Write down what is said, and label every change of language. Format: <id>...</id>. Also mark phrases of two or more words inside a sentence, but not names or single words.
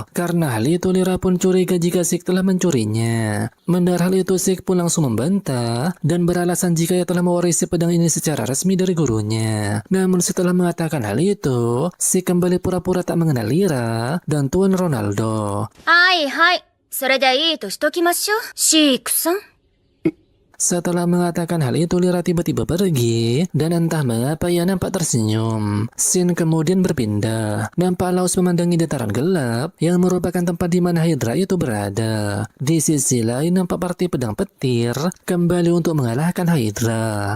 <id>Karena hal itu, Lyra pun curiga jika Sik telah mencurinya. Mendengar hal itu, Sik pun langsung membantah dan beralasan jika ia telah mewarisi pedang ini secara resmi dari gurunya. Namun setelah mengatakan hal itu, Sik kembali pura-pura tak mengenal Lyra dan Tuan Ronaldo.</id> <ja>はいはい。それでいいとしときましょう。シークさん。</ja> <id>Setelah mengatakan hal itu, Lyra tiba-tiba pergi dan entah mengapa ia nampak tersenyum. Scene kemudian berpindah. Nampak Laus memandangi dataran gelap yang merupakan tempat di mana Hydra itu berada. Di sisi lain nampak partai pedang petir kembali untuk mengalahkan Hydra.</id>